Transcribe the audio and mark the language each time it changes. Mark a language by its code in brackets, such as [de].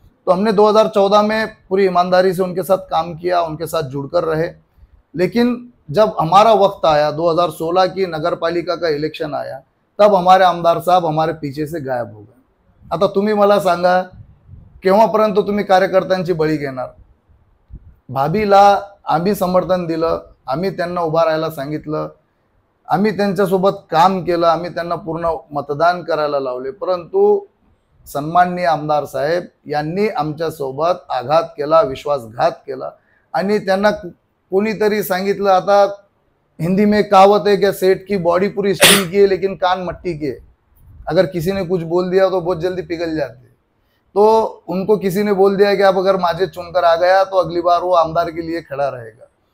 [hi] तो हमने 2014 में पूरी ईमानदारी से उनके साथ काम किया, उनके साथ जुड़कर रहे. लेकिन जब हमारा वक्त आया, 2016 की नगर पालिका का इलेक्शन आया, तब हमारे आमदार साहब हमारे पीछे से गायब हो गए. [mr] आता तुम्ही मला सांगा, केव्हापर्यंत तुम्ही कार्यकर्त्यांची बळी घेणार? भाभीला आम्ही समर्थन दिलं, आम्ही त्यांना उभा राहायला सांगितलं, आम्ही त्यांच्यासोबत काम केलं, आम्ही त्यांना पूर्ण मतदान करायला लावले. परंतु सन्माननीय आमदार साहेब यांनी आमच्यासोबत आघात केला, विश्वासघात केला. आणि त्यांना कोणीतरी सांगितलं, [hi] आता हिंदी में कहावत है कि सेठ की बॉडी पूरी स्टील की है लेकिन कान मट्टी के है. अगर किसी ने कुछ बोल दिया तो बहुत जल्दी पिघल जाते. तो उनको किसी ने बोल दिया कि अब अगर माजिद चुनकर आ गया तो अगली बार वो आमदार के लिए खड़ा रहेगा.